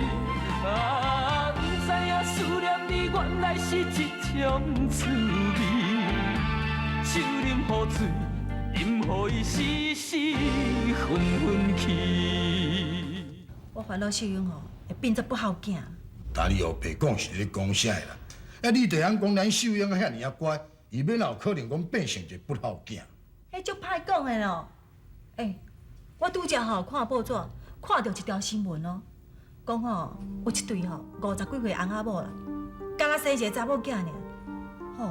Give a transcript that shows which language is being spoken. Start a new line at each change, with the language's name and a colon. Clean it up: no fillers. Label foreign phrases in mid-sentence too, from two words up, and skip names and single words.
Min Nan Chinese: 不知影思念你原来是一种滋味。酒啉好醉，饮予伊时时昏昏去。我烦恼秀英吼会变作不好囝。但你后爸讲是咧讲啥啦？你就通讲咱秀英遐尼啊乖，伊免有可能讲变成一个不好囝。迄足歹讲的咯。我拄则吼看报纸，看到一条新闻哦，讲吼有一对吼50几岁翁仔某啦，刚刚生一个查某囝尔，吼。